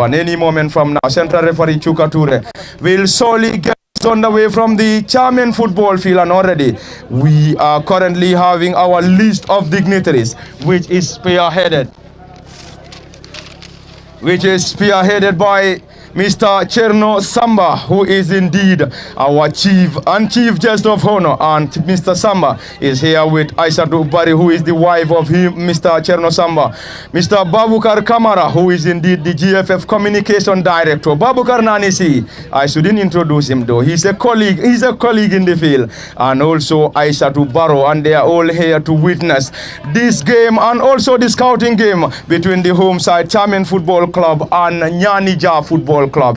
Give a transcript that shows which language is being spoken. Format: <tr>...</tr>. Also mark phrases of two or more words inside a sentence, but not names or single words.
<en>And any moment from now, central referee Chukature will solely get on the way from the Chamen football field, and already we are currently having our list of dignitaries, which is spearheaded by Mr. Cherno Samba, who is indeed our chief guest of honor, and Mr. Samba is here with Aissatou Bari, who is the wife of him, Mr. Cherno Samba. Mr. Babukar Kamara, who is indeed the GFF communication director. Babukar Nanisi, I shouldn't introduce him though. He's a colleague in the field, and also Aissatou Baro, and they are all here to witness this game and also the scouting game between the home side Chamen Football Club and Nianija Football Club.</en>